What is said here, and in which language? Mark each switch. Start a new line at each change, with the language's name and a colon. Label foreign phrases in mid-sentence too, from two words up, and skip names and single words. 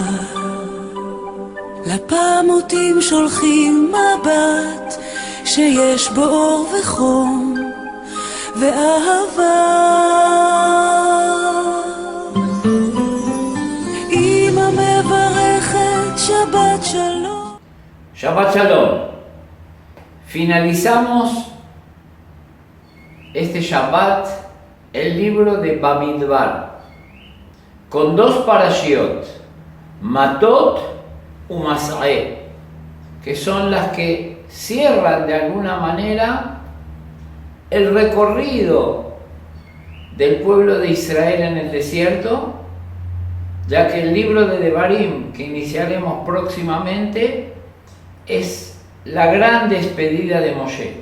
Hebrew: לפעמותים שולחים מבט שיש בו אור וחום ואהבה. אמא מברכת שבת שלום. שבת שלום.
Spanish: Finalizamos este Shabbat el libro de Bamidbar con dos parashiot, Matot y Mas'eh, que son las que cierran de alguna manera el recorrido del pueblo de Israel en el desierto, ya que el libro de Devarim que iniciaremos próximamente es la gran despedida de Moshe.